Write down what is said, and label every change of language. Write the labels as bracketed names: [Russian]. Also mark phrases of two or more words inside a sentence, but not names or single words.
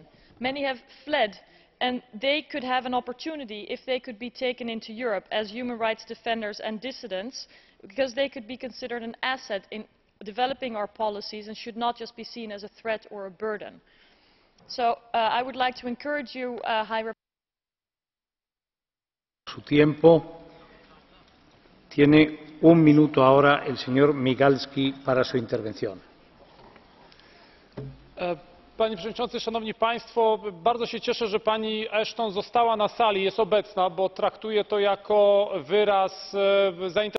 [English] Many have fled, and they could have an opportunity if they could be taken into Europe as human rights defenders and dissidents, because they could be considered an asset in developing our policies and should not just be seen as a threat or a burden. So I would like to encourage you, High Representative. [Spanish] Su tiempo. Tiene 1 minuto ahora el señor Migalski para su intervención. [Polish] Panie Przewodniczący, Szanowni Państwo! Bardzo się cieszę, że pani Ashton została na sali, jest obecna, bo traktuję to jako wyraz zainteresowania